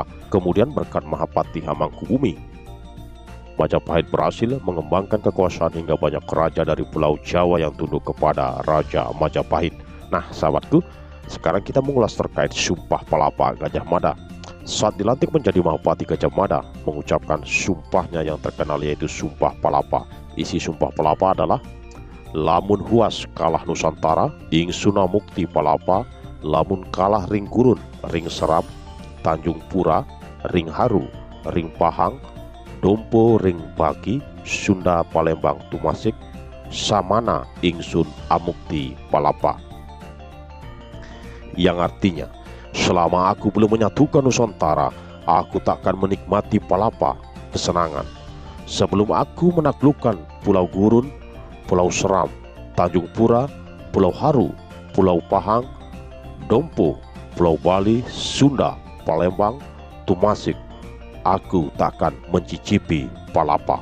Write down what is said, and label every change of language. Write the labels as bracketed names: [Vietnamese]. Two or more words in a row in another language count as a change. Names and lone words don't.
[Indonesian] Kemudian berkat Mahapatih Hamangkubumi, Majapahit berhasil mengembangkan kekuasaan hingga banyak raja dari Pulau Jawa yang tunduk kepada Raja Majapahit. Nah, sahabatku, sekarang kita mengulas terkait sumpah palapa Gajah Mada. Saat dilantik menjadi Mahapatih Gajah Mada, mengucapkan sumpahnya yang terkenal yaitu sumpah palapa. Isi sumpah palapa adalah [Kawi] lamun huas kalah Nusantara, ing sunamukti palapa, lamun kalah ring gurun, ring serap, Tanjung Pura, ring haru, ring pahang, dompo ring bagi, Sunda Palembang Tumasik, samana ingsun amukti palapa, [Indonesian] yang artinya, selama aku belum menyatukan Nusantara, aku takkan menikmati palapa, kesenangan. Sebelum aku menaklukkan Pulau Gurun, Pulau Seram, Tanjung Pura, Pulau Haru, Pulau Pahang, Dompo, Pulau Bali, Sunda, Palembang, Tumasik, aku takkan mencicipi palapa.